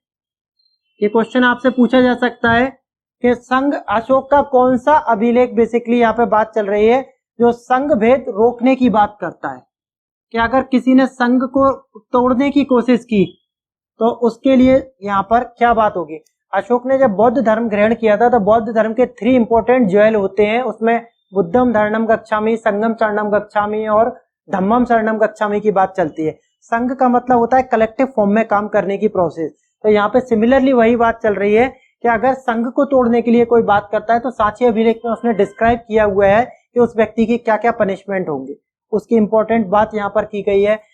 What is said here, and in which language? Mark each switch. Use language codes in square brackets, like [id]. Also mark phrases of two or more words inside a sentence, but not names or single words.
[hi] ये क्वेश्चन आपसे पूछा जा सकता है कि संघ अशोक का कौन सा अभिलेख बेसिकली यहाँ पे बात चल रही है जो संघ भेद रोकने की बात करता है, कि अगर किसी ने संघ को तोड़ने की कोशिश की तो उसके लिए यहाँ पर क्या बात होगी। अशोक ने जब बौद्ध धर्म ग्रहण किया था तो बौद्ध धर्म के 3 [en] important jewel [hi] होते हैं, उसमें [pi] बुद्धम धर्मम गच्छामि, संघम शरणम गच्छामि [hi] और [pi] धम्मम शरणम गच्छामि [hi] की बात चलती है। संघ का मतलब होता है [en] collective form [hi] में काम करने की प्रोसेस। तो यहाँ पे सिमिलरली वही बात चल रही है कि अगर संघ को तोड़ने के लिए कोई बात करता है तो सांची अभिलेख में उसने डिस्क्राइब किया हुआ है कि उस व्यक्ति की क्या क्या पनिशमेंट होंगे, उसकी इंपॉर्टेंट बात यहाँ पर की गई है।